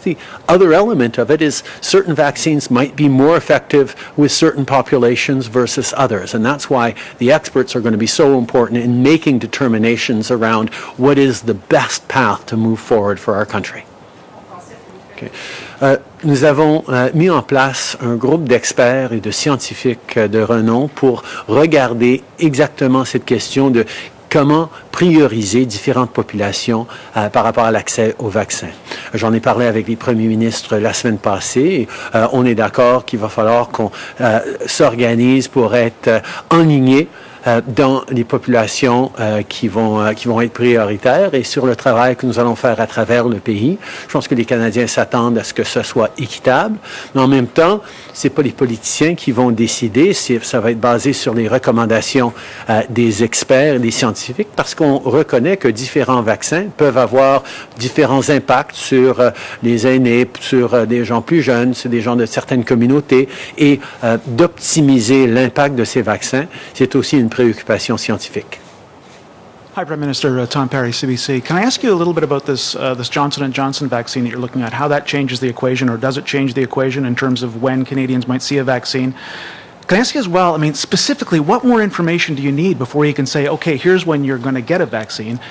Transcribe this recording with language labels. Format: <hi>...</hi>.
<en>The other element of it is certain vaccines might be more effective with certain populations versus others, and that's why the experts are going to be so important in making determinations around what is the best path to move forward for our country. Okay.</en> <fr>Nous avons mis en place un groupe d'experts et de scientifiques de renom pour regarder exactement cette question de comment prioriser différentes populations par rapport à l'accès aux vaccins. J'en ai parlé avec les premiers ministres la semaine passée. On est d'accord qu'il va falloir qu'on s'organise pour être enligné dans les populations qui vont être prioritaires et sur le travail que nous allons faire à travers le pays. Je pense que les Canadiens s'attendent à ce que ce soit équitable, mais en même temps, c'est pas les politiciens qui vont décider, ça va être basé sur les recommandations des experts et des scientifiques parce qu'on reconnaît que différents vaccins peuvent avoir différents impacts sur les aînés, sur des gens plus jeunes, sur des gens de certaines communautés et d'optimiser l'impact de ces vaccins, c'est aussi une préoccupation scientifique.</fr> <en>Hi, Prime Minister. Tom Perry, CBC. Can I ask you a little bit about this Johnson & Johnson vaccine that you're looking at, how that changes the equation, or does it change the equation in terms of when Canadians might see a vaccine? Can I ask you as well, specifically, what more information do you need before you can say, okay, here's when you're going to get a vaccine?</en>